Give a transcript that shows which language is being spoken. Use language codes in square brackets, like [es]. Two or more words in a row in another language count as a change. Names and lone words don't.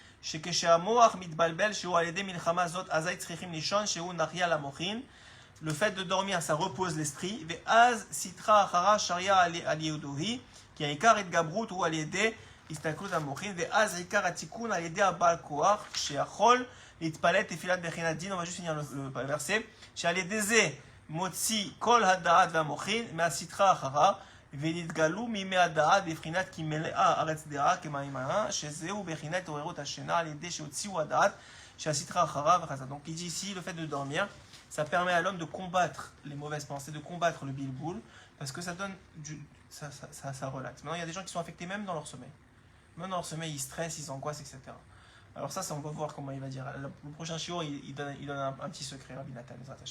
[fr] Le fait de dormir, ça repose l'esprit. On va juste finir le verset. [he] מוציא כל הדעת והמוחין מהסטרה אחרה ונתגלו מימי הדעת בבחינת כי מלאה ארץ דעה כמים הערה שזהו בחינת התעוררות השינה על ידי שהוציאו הדעת שהסטרה אחרה וחזרה. [fr] Donc il dit ici, le fait de dormir, ça permet à l'homme de combattre les mauvaises pensées, de combattre le bilboul, parce que ça donne ça relaxe. Maintenant il y a des gens qui sont affectés même dans leur sommeil. Même dans leur sommeil, ils stressent, ils angoissent, etc. Alors ça on va voir comment il va dire. Le prochain shiur, il donne un petit secret, Rabbi Nathan, [he] בעזרת השם.